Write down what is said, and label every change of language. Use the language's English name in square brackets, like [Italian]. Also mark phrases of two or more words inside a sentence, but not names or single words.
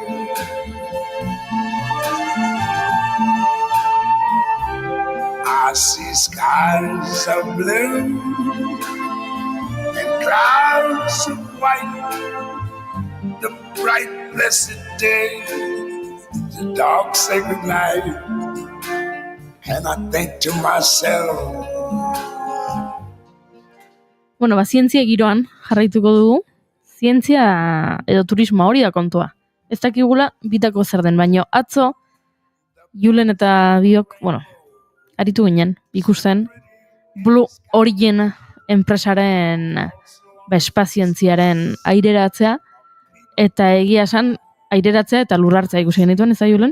[English] I see skies of blue and clouds of white, the bright blessed day, the dark sacred night, and I think to myself. [Basque] Bueno, zientzia giroan jarraituko dugu, zientzia edo turismo hori da kontua. Ez dakigula bitako zer den, baino atzo, Julen eta biok, aritu ginen, ikusten, Blue Origin enpresaren espazioentziaren aireratzea, eta egia esan aireratzea eta lurrartzea ikusi genituen, ez da Julen?